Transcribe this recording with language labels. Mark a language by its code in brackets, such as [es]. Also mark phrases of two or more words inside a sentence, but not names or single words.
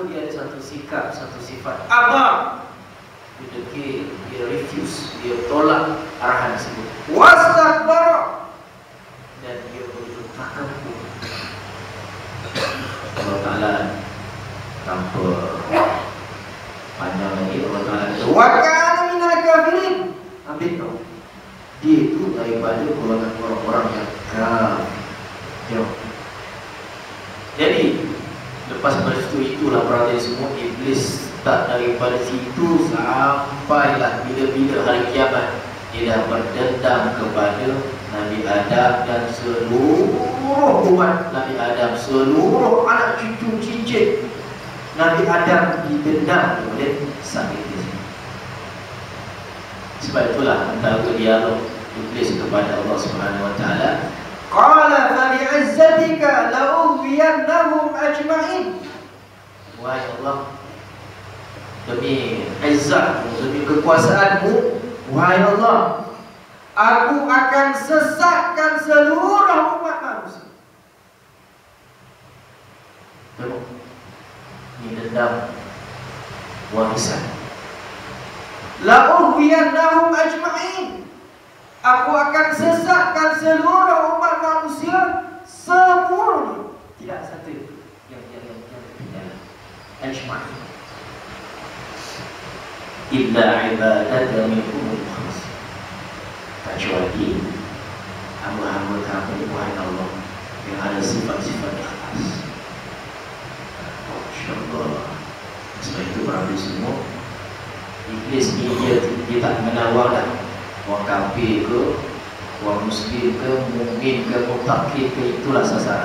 [ms] Dia ada satu sikap, satu sifat aba. Dia refuse, dia tolak arahan tersebut. Wastakbar, dan dia begitu takabur. Allah Ta'ala tanpa Panjang lagi Allah Ta'ala kata [ar] وكان من الكافرين. [ms] Ambil tau, dia itu daripada golongan orang-orang yang kafir. Jadi lepas itulah berada semua iblis tak daripada situ sampailah bila-bila hari kiamat dia dah berdendam kepada Nabi Adam dan seluruh umat Nabi Adam, seluruh anak cucu cicit Nabi Adam didendam oleh sang iblis. Sebab itulah antara dialog iblis kepada Allah [ar] سبحانه وتعالى, قال فبعزتك لأغوينهم أجمعين. [ms] Wahai Allah, demi izzatmu, demi kekuasaanmu, wahai Allah, aku akan sesatkan seluruh umat manusia. Tengok, ini dendam warisan. [ar] لأغوينهم أجمعين. [ms] Aku akan sesatkan seluruh umat manusia semuanya. Tidak satu yang tertinggal. Ajma'in. [ar] إلا عبادك منهم المخلصين. [ms] Kecuali hamba-hamba kamu wahai Allah yang ada sifat-sifat ikhlas. InsyaAllah. Sebab itu berarti semua iblis ni dia tak menawar dah orang kafir ke, orang muslim ke, mukmin ke, muttaqin ke, itulah sasaran.